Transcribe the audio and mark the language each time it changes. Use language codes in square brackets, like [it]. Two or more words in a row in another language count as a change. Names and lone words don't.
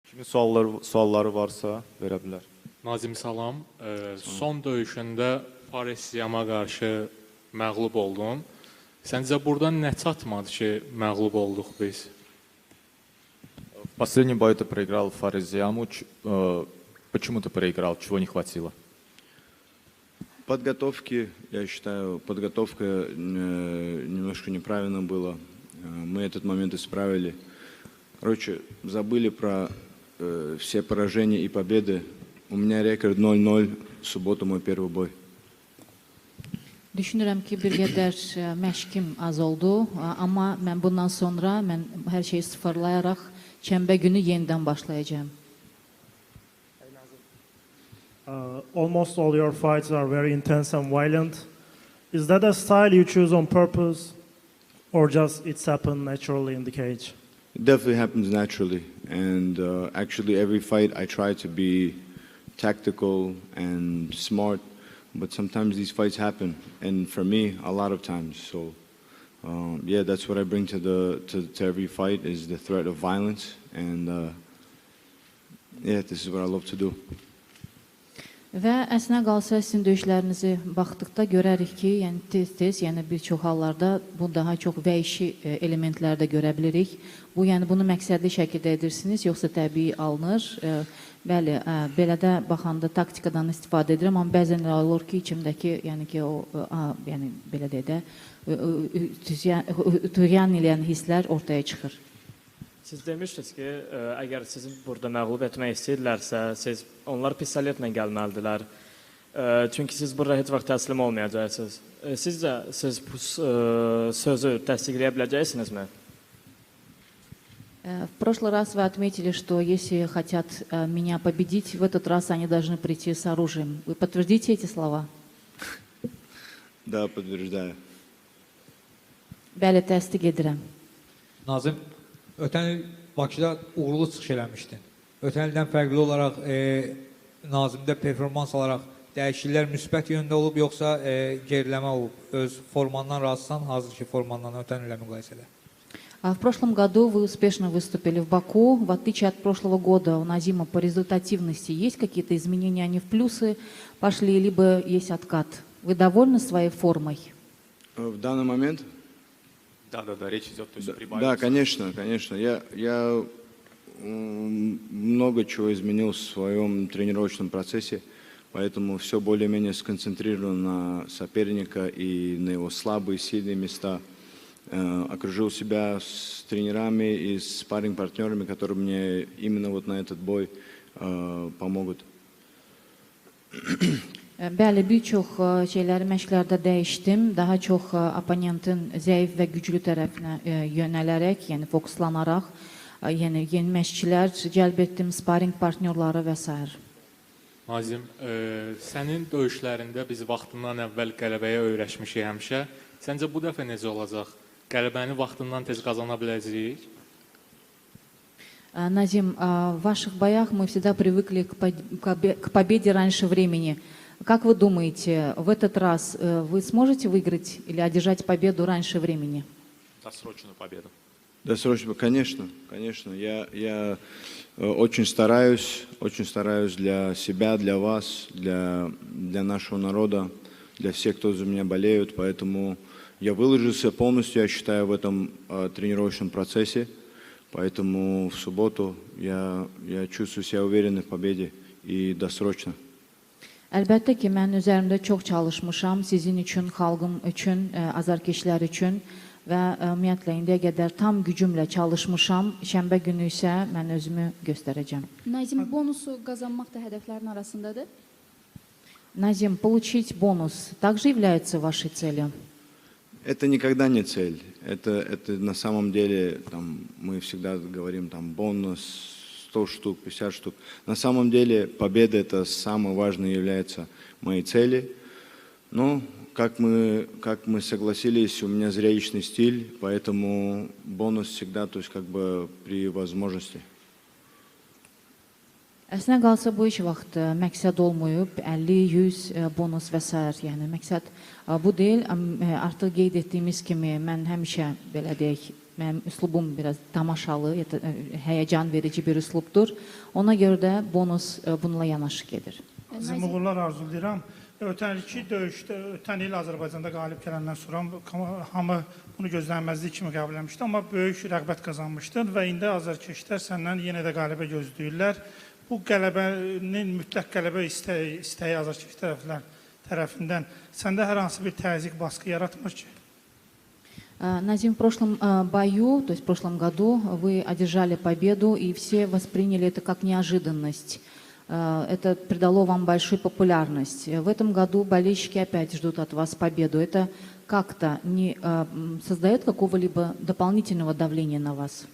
[az] Kimin sualları varsa verə bilər. Nazim salam. Son döyüşündə Fares Siyama qarşı məğlub oldun. Səncə buradan nə çatmadı ki, məğlub olduq biz? [ru] В последнем бою ты проиграл Фаризиаму. Почему ты проиграл? Чего не хватило? Подготовки, я считаю, подготовка немножко неправильно была. Мы этот момент исправили. Короче, забыли про все поражения и победы. У меня рекорд 0-0. В субботу мой первый бой. [az] Düşünürəm ki, bir qədər məşqim az oldu, amma mən bundan sonra hər şeyi sıfırlayaraq şənbə günü yenidən başlayacağam. [en] Almost all your fights are very intense and violent. Is that a style you choose on purpose, or just it's happened naturally in the cage? It definitely happens naturally. And actually every fight I try to be tactical and smart. But sometimes these fights happen, and for me, a lot of times. So, yeah, that's what I bring to every fight is the threat of violence, and yeah, this is what I love to do. [az] Və əslində qalsa sizin döyüşlərinizi baxdıqda görərik ki, yəni tez-tez, yəni bir çox hallarda bu daha çox vəhşi elementlərdə görə bilirik. Bu, yəni bunu məqsədli şəkildə edirsiniz, yoxsa təbii alınır? Bəli, belə də baxanda taktikadan istifadə edirəm, amma bəzən elə olur ki, içimdəki, yəni ki, o, yəni belə deyə də, tüğyan eləyən hisslər ortaya çıxır. Siz demişdiniz ki, əgər sizi burada məğlub etmək istəyirlərsə, siz onlar pistoletlə gəlməlidirlər. Çünki siz burada heç vaxt təslim olmayacaqsınız. Sizcə, siz bu sözü təsdiqləyə biləcəksinizmi? [ru] В прошлый раз вы отметили, что если хотят меня победить, в этот раз они должны прийти с оружием. Вы подтвердите эти слова? Да, подтверждаю. [az] Bəli, təsdiq edirəm. Nazim, ötən il Bakıda uğurlu çıxış eləmişdin. Ötən ildən fərqli olaraq Nazimdə performans alaraq dəyişikliklər müsbət yöndə olub, yoxsa geriləmə olub? Öz formandan razısan, hazırki formandan ötən ilə müqayisədə? [ru] В прошлом году вы успешно выступили в Баку. В отличие от прошлого года у Назима по результативности есть какие-то изменения, они в плюсы пошли, либо есть откат. Вы довольны своей формой? В данный момент? Да, речь идет, то есть прибавить. Да, конечно. Я много чего изменил в своем тренировочном процессе, поэтому все более-менее сконцентрирован на соперника и на его слабые, сильные места. Окружил себя с тренерами и с спарринг-партнерами, которые мне именно вот на этот бой помогут. [az] Bəli, bir çox şeyləri məşqlərdə dəyişdim. Daha çox oponentin zəif və güclü tərəfinə yönələrək, yəni fokuslanaraq, yəni yeni məşqçilər cəlb etdim, sparring partnyorları və s. Nazim, sənin döyüşlərində biz vaxtından əvvəl qələbəyə öyrəşmişik həmişə. Səncə bu dəfə necə olacaq? Qələbəni vaxtından tez qazana biləcəyik? [ru] Назим, в ваших боях мы всегда привыкли к победе раньше времени. Как вы думаете, в этот раз вы сможете выиграть или одержать победу раньше времени? Досрочную победу. Досрочную, конечно. Я очень стараюсь для себя, для вас, для нашего народа, для всех, кто за меня болеют, поэтому я выложился полностью, я считаю, в этом тренировочном процессе, поэтому в субботу я чувствую себя уверенно в победе и досрочно. [az] Əlbəttə ki, mən üzərimdə çox çalışmışam, sizin üçün, xalqım üçün, azarkeşlər üçün və ümumiyyətlə indiyə qədər tam gücümlə çalışmışam. Şənbə günü isə mən özümü göstərəcəm. Nazim, bonusu qazanmaq da hədəflərin arasındadır? [ru] Назим, получить бонус также является вашей целью? Это никогда не цель. Это на самом деле, мы всегда говорим, бонус 100 штук, 50 штук. На самом деле победа это самое важное является моей цели. Но как мы согласились, у меня зрелищный стиль, поэтому бонус всегда, то есть при возможности. [az] Əslində qalsa bu heç vaxt məqsəd olmayıb, 50, 100 bonus və s. Yəni məqsəd bu deyil. Artıq qeyd etdiyimiz kimi mən həmişə belə deyək mənim üslubum biraz tamaşalı, həyəcan verici bir üslubdur. Ona görə də bonus bununla yanaşı gedir. Sizin uğurlar arzulayıram. Ötən ilki döyüşdə, ötən il Azərbaycanda qalib gələndən sonra hamı bunu gözlənməzlik kimi qəbul etmişdi, amma böyük rəğbət qazanmışdın və indi azərkeşlər səndən yenə də qələbə gözləyirlər. Bu qələbənin mütləq qələbə istəyi azərkeş tərəfindən səndə hər hansı bir təzyiq, baskı yaratmır ki? [ru] Назим, в прошлом бою, то есть в прошлом году, вы одержали победу, и все восприняли это как неожиданность. Это придало вам большую популярность. В этом году болельщики опять ждут от вас победу. Это как-то не создает какого-либо дополнительного давления на вас?